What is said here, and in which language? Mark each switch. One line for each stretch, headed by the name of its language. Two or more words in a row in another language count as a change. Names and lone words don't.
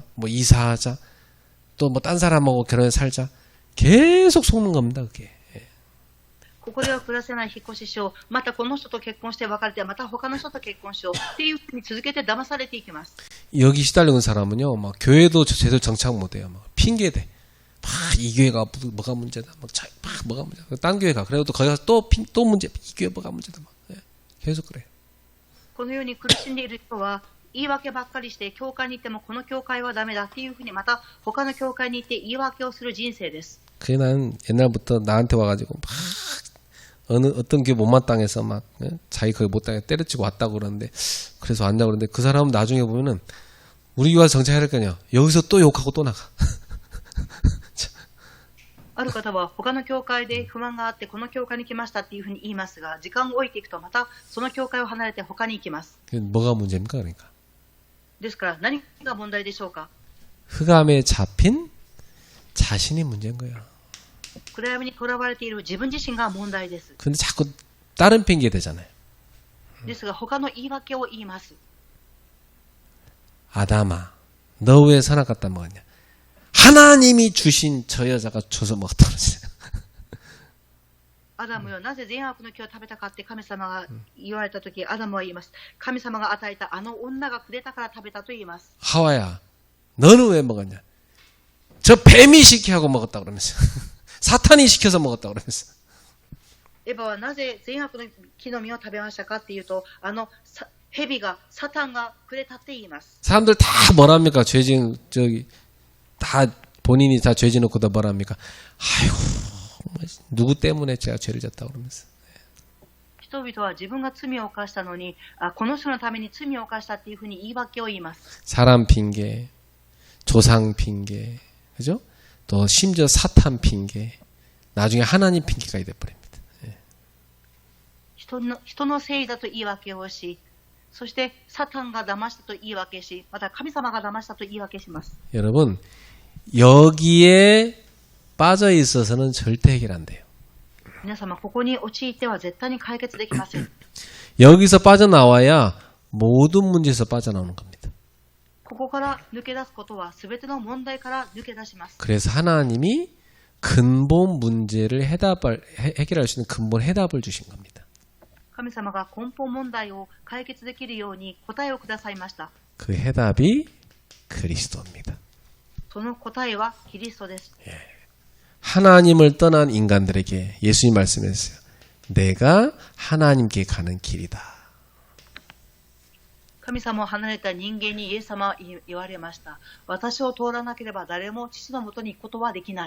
Korean: 뭐 이사하자. 또 뭐 딴 사람하고 결혼해서 살자. 계속 속는 겁니다. 그게.
Japanese: ここでは暮らせない、引っ越ししよう。またこの人と結婚して別れて、また他の人と結婚しよう。っていうふうに続けて騙されていきます。
Korean: 여기 시달리는 사람은요, 막 교회도 제대로 정착 못해요. 막 핑계대. 막 이 교회가 뭐가 문제다. 막 뭐가 문제다. 딴 교회 가. 그래도 또 거기 가서 또 문제. 이 교회 뭐가 문제다. 막 계속 그래.
Japanese: このように苦しんでいる人は言い訳ばっかりして、教会に行ってもこの教会はダメだっていうふうに、また他の教会に行って言い訳をする人生です。
Korean: 그게 난 옛날부터 나한테 와가지고 막 어떤 교회 못마땅해서 막 자기 거기 못당해 때려치고 왔다고 그러는데 그래서 왔냐고 그러는데 그 사람은 나중에 보면은 우리 교회 정착해야 할 거냐 여기서 또 욕하고 또 나가.
Japanese: ある方は他の教会で不満があってこの教会に来ましたっていうふうに言いますが、時間を置いていくとまたその教会を離れて他に行きます。
Korean: 뭐가 문제입니까 그러니까?
Japanese: ですから何が問題でしょうか？
Korean: 흑암에 잡힌 자신이 문제인 거야.
Japanese: 暗闇に囚われている自分自身が問題です。
Korean: 근데 자꾸 다른 핑계 대잖아요.
Japanese: ですが他の言い訳を言います。
Korean: 아담아, 너 왜 선악과다 먹었냐? 하나님이 주신 저 여자가 줘서 먹었다고 그러지.
Japanese: アダムよ、なぜ善悪の木を食べたかって神様が言われたとき、アダムは言います。神様が与えたあの女がくれたから食べたと言います。
Korean: 하와야, 너는 왜 먹었냐? 저 뱀이 시키하고 먹었다고 그러면서. 사탄이 시켜서 먹었다고 그러면서.
Japanese: エヴァはなぜ善悪の木の実を食べましたかっていうと、蛇がサタンがくれたって言います。
Korean: 사람들 다 뭐랍니까? 죄진 저기 다 본인이 다 죄진 놓고 다 뭐랍니까? 아이고 누구 때문에 제가 죄를 졌다고 그러면서.
Japanese: 人々は自分が罪を犯したのに、この人のために罪を犯したっていうふうに言い訳を言います。
Korean: 사람 핑계, 조상 핑계, 그죠? 또 심지어 사탄 핑계, 나중에 하나님 핑계가 돼버립니다.
Japanese: 人のせいだと言い訳をし、そしてサタンが騙したと言い訳し、また神様が騙したと言い訳します。
Korean: 여러분 여기에 빠져 있어서는 절대 해결 안 돼요.
Japanese: 皆様ここに陥っては絶対に解決できません。
Korean: 여기서 빠져나와야 모든 문제에서 빠져나오는 겁니다.
Japanese: ここから抜け出すことは全ての問題から抜け出します。
Korean: 그래서 하나님이 근본 문제를 해결할 수 있는 근본 해답을 주신 겁니다.
Japanese: 神様が根本問題を解決できるように答えをくださいました。
Korean: 그 해답이 그리스도입니다.
Japanese: その答えはキリストです。
Korean: 하나님을 떠난 인간들에게 예수님 말씀했어요. 내가 하나님께 가는 길이다.
Japanese: 神様を離れた人間にイエス様は言われました。私を通らなければ誰も父のもとに行くことはできない。